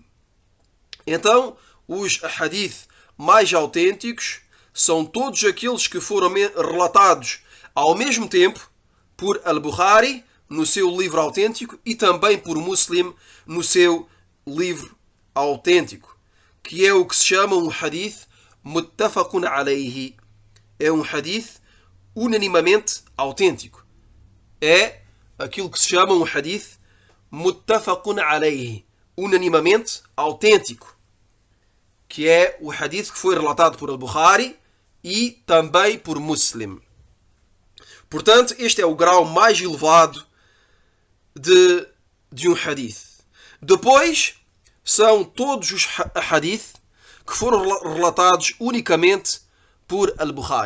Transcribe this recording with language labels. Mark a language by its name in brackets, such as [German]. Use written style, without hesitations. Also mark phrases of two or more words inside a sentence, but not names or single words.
[Portuguese] Então, os hadith mais autênticos são todos aqueles que foram relatados ao mesmo tempo por Al-Bukhari no seu livro autêntico e também por Muslim no seu livro autêntico, que é o que se chama um hadith [Arabic] متفق عليه. [Portuguese] É um hadith unanimamente autêntico. É aquilo que se chama um hadith [Arabic] متفق عليه, [Portuguese] unanimamente autêntico, que é o hadith que foi relatado por Al-Bukhari e também por Muslim. Portanto, este é o grau mais elevado de um hadith. Depois, são todos os hadith que foram relatados unicamente por Al-Bukhari.